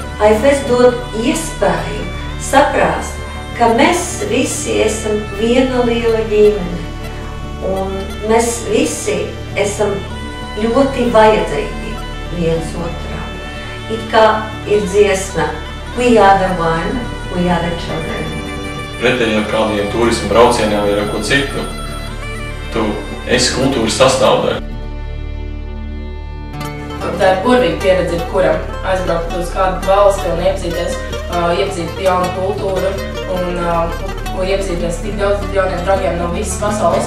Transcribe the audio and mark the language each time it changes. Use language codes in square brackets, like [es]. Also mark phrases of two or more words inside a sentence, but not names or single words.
[lv] AFS dod iespēju saprast, ka mēs visi esam viena liela ģimene, un mēs visi esam ļoti vajadzīgi viens otram. It kā ir dziesma We are the one, we are the children. Pretēji ar kādiem turismu braucieniem ir ar ko citu. Tu esi kultūras sastāvdaļa. Tā ir burvīga pieredze, kuram aizbraukt uz kādu valsti un iepazīt jaunu kultūru un iepazīties tik daudz jauniem draugiem no visas pasaules.